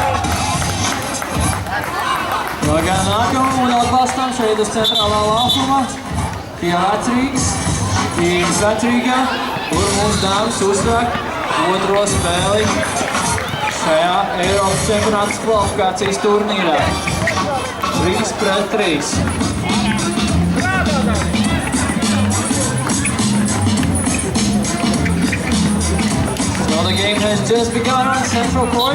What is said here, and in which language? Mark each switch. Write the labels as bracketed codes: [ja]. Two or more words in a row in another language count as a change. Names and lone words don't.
[lv] Pagaidām nākamam un atbalstam šeit uz centrālā laukuma. Pie Vecrīgas, Rīgas Vecrīgā, kur mūsu dāmas uzsāk otro spēli šajā Eiropas čempionātas kvalifikācijas turnīrā. 3 pret 3. [en] So the game has just begun on Central Court.